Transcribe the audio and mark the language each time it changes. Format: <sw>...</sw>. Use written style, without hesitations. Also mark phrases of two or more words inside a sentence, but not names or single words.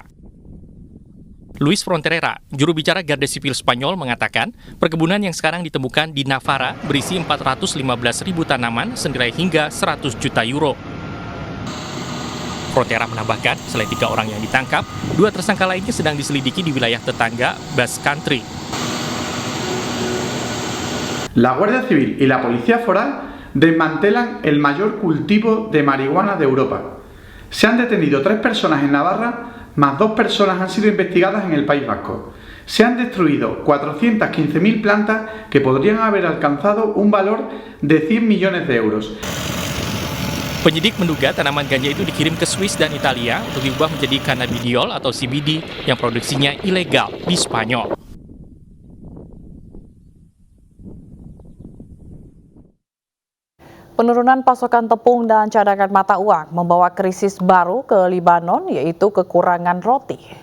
<id>Luis Fronterera, juru bicara Garda Sipil Spanyol, mengatakan perkebunan yang sekarang ditemukan di Navarra berisi 415.000 tanaman senilai hingga 100 juta euro. Fronterera menambahkan, selain 3 orang yang ditangkap, 2 tersangka lainnya sedang diselidiki di wilayah tetangga Basque Country.</id> <es>La Guardia Civil y la Policía Foral desmantelan el mayor cultivo de marihuana de Europa. Se han detenido 3 personas en Navarra, más 2 personas han sido investigadas en el País Vasco. Se han destruido 415.000 plantas que podrían haber alcanzado un valor de 100 millones de euros.</es> <id>Penyidik menduga tanaman ganja itu dikirim ke Swiss dan Italia untuk diubah menjadi cannabidiol atau CBD yang produksinya ilegal di Spanyol. Penurunan pasokan tepung dan cadangan mata uang membawa krisis baru ke Libanon, yaitu kekurangan roti.</id>